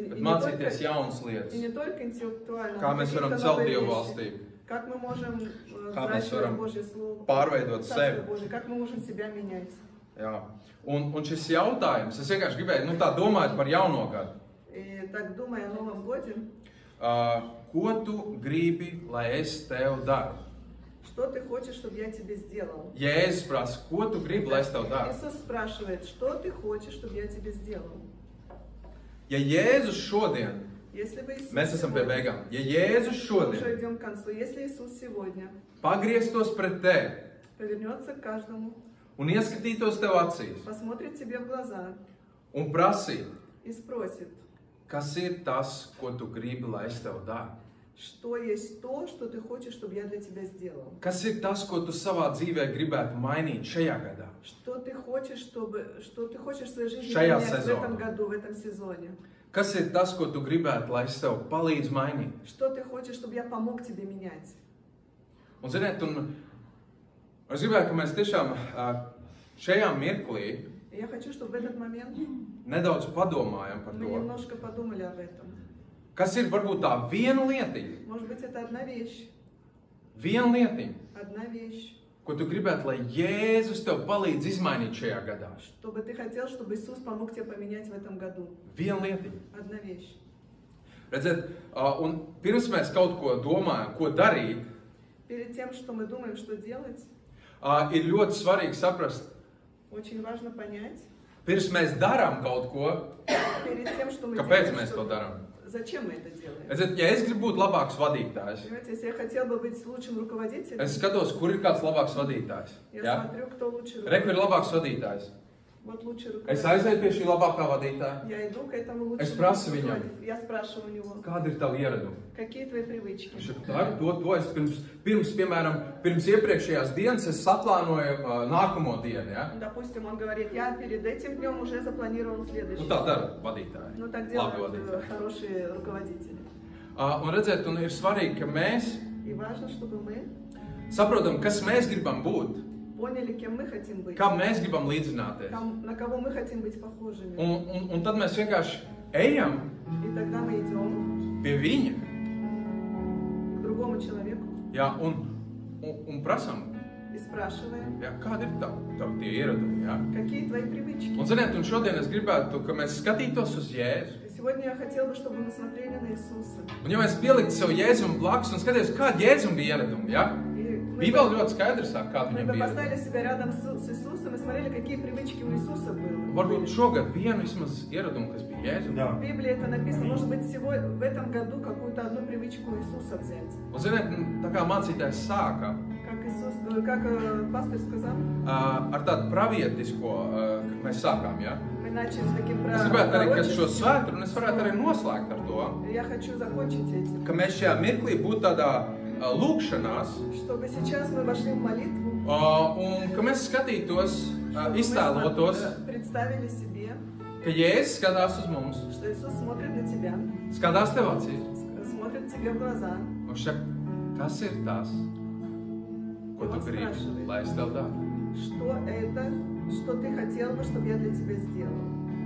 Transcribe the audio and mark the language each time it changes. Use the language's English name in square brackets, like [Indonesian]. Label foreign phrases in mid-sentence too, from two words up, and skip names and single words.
[Latvian] bet [Russian] и [Latvian] mācīties jaunas [Russian] и [Latvian] lietas. [Russian] не только интеллектуально, [Latvian] Kā [Russian] но [Latvian] mēs varam [Russian] какие-то [Latvian] celt [Russian] новые [Latvian] Dievu [Russian] вещи. [Latvian] valstību, [Russian] Как мы можем [Latvian] Kā mēs [Russian] взращивать [Latvian] varam [Russian] Божье Слово, [Latvian] pārveidot [Russian] Царство [Latvian] sevi. [Russian] Божие, как мы можем себя менять. [Latvian] Jā. Un šis jautājums, es vienkārši gribēju tā domāt par jauno gadu. [Russian] И так, думая о Новом Годе, [Latvian] Ko tu gribi, lai es tev daru? [Russian] что ты хочешь, чтобы я тебе сделал? [Latvian] Jēzus prasa, ko tu gribi, lai es tev daru? [Russian] Иисус спрашивает, что ты хочешь, чтобы я тебе сделал? [Latvian] Ja Jēzus šodien, [Russian] Если бы Иисус [Latvian] mēs esam pie [Russian] сегодня, [Latvian] beigām, ja Jēzus [Russian] мы уже [Latvian] šodien [Russian] идем к концу, если Иисус сегодня [Latvian] pagrieztos pret tevi [Russian] повернется к каждому, [Latvian] un ieskatītos tev acīs [Russian] посмотрит тебе в глаза [Latvian] un prasītu, [Russian] и спросит, [Latvian] kas ir tas, ko tu gribi, lai es tev daru? [Russian] что есть то, что ты хочешь, чтобы я для тебя сделал? [Latvian] Kas ir tas, ko tu savā dzīvē gribētu mainīt šajā gadā? [Russian] Что ты хочешь в своей жизни [Latvian] Šajā [Russian] менять в [Latvian] sezonā. [Russian] этом году, в этом сезоне? [Latvian] Kas ir tas, ko tu gribētu, lai es tev palīdzu mainīt? [Russian] Что ты хочешь, чтобы я помог тебе менять? [Latvian] Un, ziniet, es gribētu, ka mēs tiešām šajā mirklī [Russian] И я хочу, чтобы в этот момент [Latvian] nedaudz padomājam par [Russian] мы [Latvian] to, [Russian] немножко подумали об этом. [Latvian] kas ir varbūt tā viena lietiņa, [Russian] Может быть, это одна вещь, [Latvian] ko tu gribētu, lai Jēzus tev palīdz izmainīt šajā gadā. [Russian] чтобы ты хотел, чтобы Иисус помог тебе поменять в этом году. [Latvian] Viena lietiņa. [Russian] Одна вещь. [Latvian] Redziet, un pirms mēs kaut ko domājam, ko darīt, [Russian] Перед тем, что мы думаем, что делать, [Latvian] ir ļoti svarīgi saprast, [Russian] очень важно понять, [Latvian] pirms mēs darām kaut ko, [Russian] перед тем, что мы [Latvian] kāpēc [Russian] делаем, [Latvian] mēs to [Russian] что- [Latvian] darām. [Russian] зачем мы это делаем. [Latvian] Redziet, ja es gribu būt labāks vadītājs, [Russian] Понимаете, если я хотел бы быть лучшим руководителем, [Latvian] es skatos, kur ir kāds labāks vadītājs. [Russian] я [Latvian] Ja? [Russian] смотрю, кто лучший [Latvian] Re, kur ir [Russian] руководитель. [Latvian] labāks vadītājs. [Russian] Вот лучший [Latvian] Es [Russian] руководитель. [Latvian] aizēju pie šī labākā vadītāja. [Russian] Я иду к этому [Latvian] Es [Russian] лучшему [Latvian] prasu viņam. [Russian] руководителю. Я спрашиваю у него, [Latvian] Kāda ir tava ieraduma? [Russian] какие твои привычки? [Latvian] Viņš saka, tā ir to es pirms iepriekšējās dienas es saplānoju nākamo dienu. Ja? [Russian] Допустим, он говорит, я перед этим днем уже запланировал следующий. [Latvian] Tā dara vadītāji. [Russian] Ну так [Latvian] Labi [Russian] делают [Latvian] vadītāji. [Russian] хорошие руководители. [Latvian] Un redziet, un ir svarīgi, ka mēs [Russian] И важно, чтобы мы [Latvian] saprotam, kas mēs gribam būt, [Russian] поняли, кем мы хотим быть, [Latvian] kam mēs gribam līdzināties. [Russian] на кого мы хотим быть похожими. [Latvian] Un tad mēs vienkārši ejam [Russian] И тогда мы идем [Latvian] pie viņa, [Russian] к другому человеку [Latvian] ja? un prasam, [Russian] и спрашиваем, [Latvian] ja? Kādi ir tavi tie ieradumi. Ja? [Russian] какие твои привычки. [Latvian] Un, ziniet, un šodien es gribētu, ka mēs skatītos uz Jēzu. [Russian] И сегодня я хотела бы, чтобы мы смотрели на Иисуса. [Latvian] Un, ja mēs pieliktu sev Jēzum blakus un skatītos, kādi Jēzum bija ieradumi. Ja? [Russian] И мы [Latvian] Bībele ļoti skaidri saka, kādi [Russian] мы [Latvian] viņam [Russian] бы [Latvian] bija [Russian] поставили [Latvian] ieradumi. [Russian] себя рядом с Иисусом и смотрели, какие привычки у Иисуса были. [Latvian] Varbūt šogad vienu vismaz ieradumu, kas bija Jēzum. [Russian] Да. В Библии это написано. Может быть, всего в этом году какую-то одну привычку Иисуса взять. [Latvian] Un, ziniet, tā kā mācītājs sāka [Russian] Как пастор сказал, [Latvian] ar tādu pravietisko, kad mēs sākām. Ja? [Russian] мы начали с таким [Latvian] Es gribētu arī, ka šo [Russian] пророчеством. [Latvian] svētru, un es varētu arī noslēgt ar to, [Russian] Я хочу закончить этим. [Latvian] ka mēs šajā mirklī būtu tādā lūkšanās, [Russian] Чтобы сейчас мы вошли в молитву, [Latvian] un ka mēs skatītos, [Russian] чтобы мы [Latvian] iztēlotos, [Russian] представили себе, [Latvian] ka Jēzus skatās uz mums, [Russian] что Иисус смотрит на тебя, [Latvian] skatās tev acīs, [Russian] смотрит тебе в глаза. [Latvian] un saka, kas ir tas, ko tu gribi, lai es tev daru? [Russian] Что это, что ты хотел бы, чтобы я для тебя сделал?